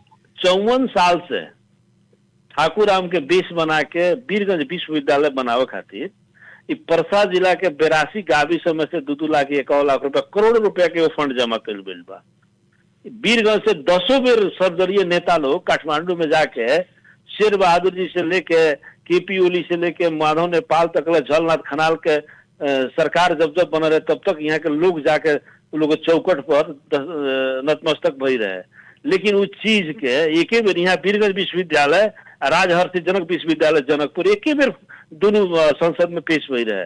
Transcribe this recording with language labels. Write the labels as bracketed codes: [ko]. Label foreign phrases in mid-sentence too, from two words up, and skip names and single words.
[bho] 54 साल से ठाकुर राम के बेस बना के वीरगंज विश्वविद्यालय बनावे खातिर इ परसा जिला के 82 गावी समय से 2 लाख 51 लाख रुपया करोड़ रुपया के वो फंड जमा कल गई बा। वीरगंज से 10 बेर सर्वदलीय नेता लोग काठमांडू में जाके शेर बहादुर जी से लेके केपी ओली से लेके माधव नेपाल तक झलनाथ खनाल के सरकार जब बन रहे तब तक यहाँ के लोग जाके लोग चौकट पर नतमस्तक भई रहे। लेकिन उस चीज के एक बेर यहाँ वीरगंज विश्वविद्यालय राजहर्षि जनक विश्वविद्यालय जनकपुर एक बेर दोनों संसद में पेश हुई रहे।